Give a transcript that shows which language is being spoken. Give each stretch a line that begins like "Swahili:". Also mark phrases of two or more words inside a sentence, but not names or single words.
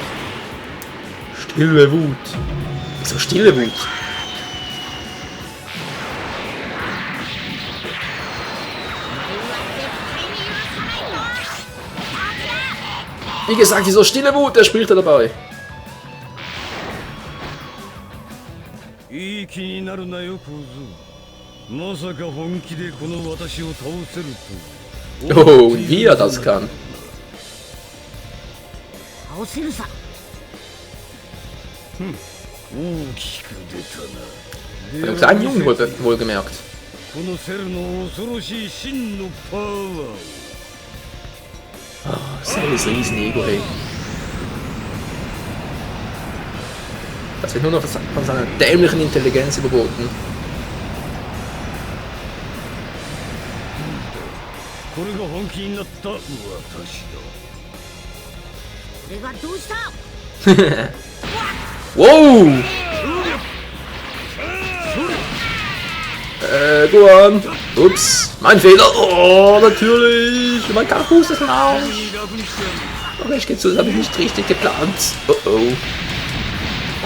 German: Stille Wut. Wieso stille Wut? Wie gesagt, wieso stille Wut? Der spricht er dabei.
Japanese: いい気になるなよ小僧。まさか本気でこの私を倒せると。
German: Oh, und wie er das kann.
Japanese: 倒せるさ。大きく出たな。
German: Einen kleinen Jungen wohlgemerkt.
Japanese: このセルの恐ろしい真のパワー。
German: Selles Riesen-Ego, hey. Das wird nur noch von seiner dämlichen Intelligenz überboten.
Japanese: これが本気になった私だ。それがどうした？
German: Wow! Guan! Ups! Mein Fehler! Oh, natürlich! Mein Kampfboost ist ein Arsch! Aber ich gehe zu, das habe ich nicht richtig geplant. Oh oh.